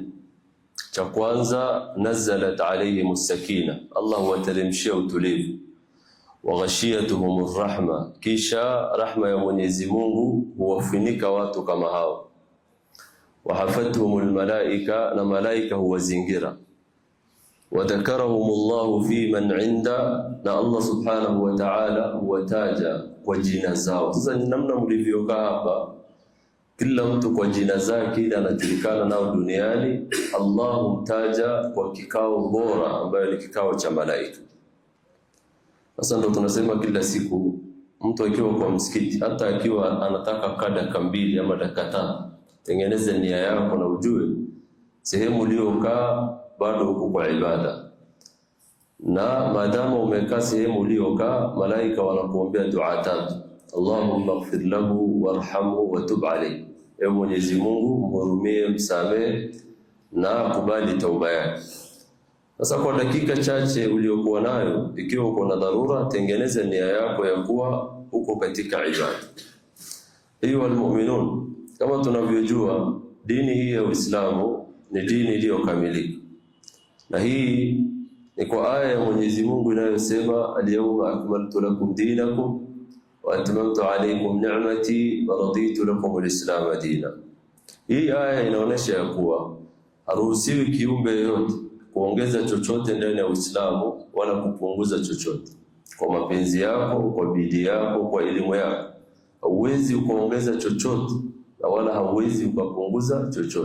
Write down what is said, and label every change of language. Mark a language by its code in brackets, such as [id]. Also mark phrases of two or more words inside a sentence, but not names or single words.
[sw] Cha kwanza, [ar] نزلت عليهم السكينة, [sw] Allah huwateremshia utulivu. [ar] وغشيتهم الرحمة, [sw] kisha rahma ya Mwenyezi Mungu huwafunika watu kama hao. [ar] وحفتهم الملائكة, [sw] na malaika huwazingira. [ar] وذكرهم الله فيمن عنده, [sw] na Allah [ar] سبحانه وتعالى [sw] huwataja kwa jina zao. Sasa namna mlivyokaa hapa, kila mtu kwa jina zake ile anajulikana nao duniani, Allah humtaja kwa kikao bora ambayo ni kikao cha malaika. Sasa ndo tunasema kila siku mtu akiwa kwa msikiti, hata akiwa anataka dakika 2 ama dakika 5, tengeneze nia yako na ujue sehemu uliyokaa bado uko kwa ibada. Na maadamu umekaa sehemu uliyokaa, malaika wanakuombea dua 3. [ar] اللهم اغفر له وارحمه وتب عليه, [sw] ewe Mwenyezi Mungu mhurumie, msamehe na kubali tauba yake. Sasa kwa dakika chache uliokuwa nayo, ikiwa uko na dharura, tengeneza nia yako ya kuwa uko katika ibada. Hiyo almu'minun, kama tunavyojua dini hii ya Uislamu ni dini iliyokamilika, na hii ni kwa aya ya Mwenyezi Mungu inayosema [ar] اليوم أكملت لكم دينكم وأتممت عليكم نعمتي ورضيت لكم الإسلام دينا. [sw] Hii aya inaonyesha ya kuwa haruhusiwi kiumbe yote kuongeza chochote ndani ya Uislamu wala kupunguza chochote. Kwa mapenzi yako, kwa bidii yako, kwa elimu yako, hauwezi kuongeza chochote na wala hauwezi kupunguza chochote.